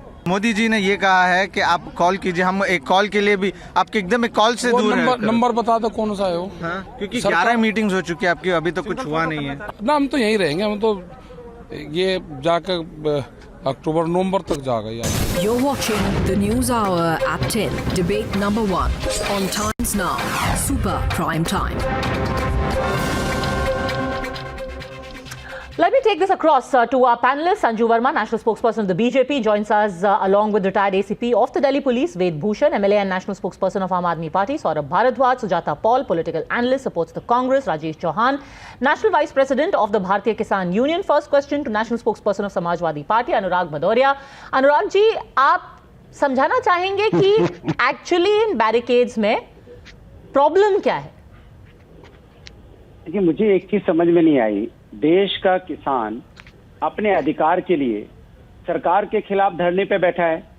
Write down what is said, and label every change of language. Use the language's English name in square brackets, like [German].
[Hindi] मोदी जी ने ये कहा है कि आप कॉल कीजिए, हम एक कॉल के लिए भी आपके एकदम एक कॉल से दूर हैं। नंबर बता दो कौन सा है वो? क्योंकि 11 मीटिंग्स हो चुकी है आपकी, अभी तो कुछ हुआ नहीं है ना। हम तो यहीं रहेंगे, हम तो ये जाकर अक्टूबर नवंबर तक जाएगा। [English] You're watching the News Hour at 10. Debate number 1 on Times Now. Super Prime Time. Let me take this across to our panelists. Sanju Verma, national spokesperson of the BJP, joins us along with retired ACP of the Delhi Police, Ved Bhushan, MLA and national spokesperson of Aam Aadmi Party, Saurabh Bharadwaj, Sujata Paul, political analyst, supports the Congress, Rajesh Chauhan, national vice president of the Bharatiya Kisan Union. First question to national spokesperson of Samajwadi Party, Anurag Bhadoria. [Hindi] Anurag ji, आप समझाना चाहेंगे कि actually in barricades में problem क्या है? देखिए, मुझे एक चीज समझ में नहीं आई। देश का किसान अपने अधिकार के लिए सरकार के खिलाफ धरने पे बैठा है।